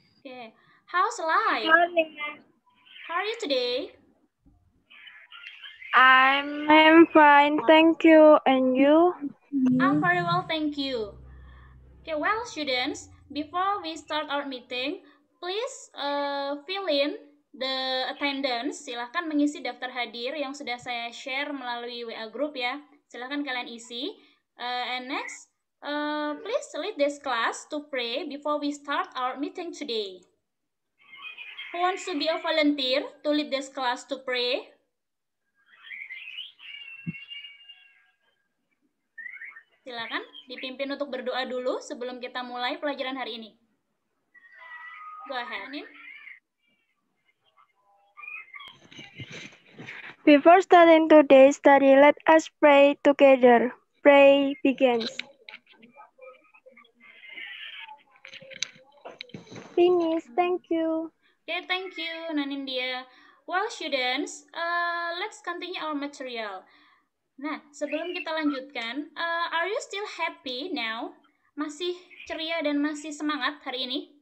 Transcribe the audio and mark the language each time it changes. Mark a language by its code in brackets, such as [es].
[en] Okay, how's life? How are you today? I'm fine, thank you. And you? I'm very well, thank you. Okay, well, students, before we start our meeting, please fill in the attendance. [id] Silahkan mengisi daftar hadir yang sudah saya share melalui WA group ya. Silahkan kalian isi. [en] And next, please lead this class to pray before we start our meeting today. Who wants to be a volunteer to lead this class to pray? [id] Silakan dipimpin untuk berdoa dulu sebelum kita mulai pelajaran hari ini. [en] Go ahead, [id] Nin. [en] Before starting today's study, let us pray together. Pray begins. Finish, thank you. Okay, thank you, Nanindia. Well, students, let's continue our material. [id] Nah, sebelum kita lanjutkan, [en] are you still happy now? [id] Masih ceria dan masih semangat hari ini?